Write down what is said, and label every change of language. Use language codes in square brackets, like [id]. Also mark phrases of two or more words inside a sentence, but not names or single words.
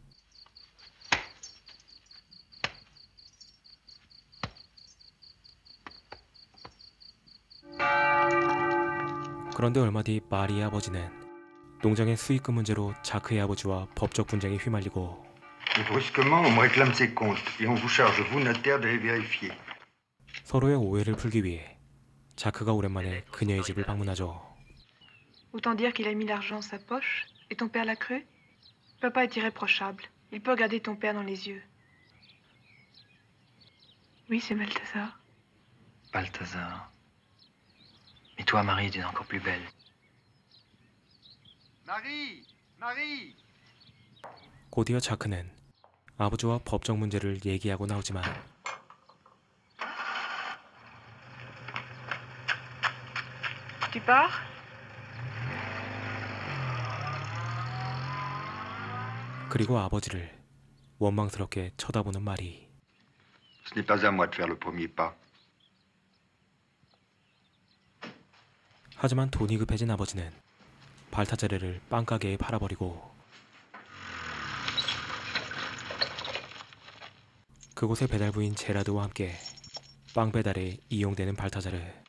[ko] 그런데 얼마 뒤 마리의 아버지는 농장의 수익금 문제로 자크의 아버지와 법적 분쟁에 휘말리고 [fr] Et brusquement, on me réclame ses comptes et on vous charge, vous, notaire, de les vérifier. [ko] 서로의 오해를 풀기 위해 자크가 오랜만에 그녀의 집을 방문하죠. [fr] Autant dire qu'il a mis l'argent dans sa poche. Et ton père l'a cru? Papa est irréprochable. Il peut regarder ton père dans les yeux. Oui, c'est Balthazar. Balthazar. Mais toi, Marie, tu es encore plus belle. Marie! Marie! [ko] 곧이어 자크는 아버지와 법적 문제를 얘기하고 나오지만 [fr] Tu pars? [ko] 그리고 아버지를 원망스럽게 쳐다보는 마리. [fr] Ce n'est pas à moi de faire le premier pas. [ko] 하지만 돈이 급해진 아버지는 발타자르를 빵가게에 팔아버리고 그곳의 배달부인 제라드와 함께 빵 배달에 이용되는 발타자르.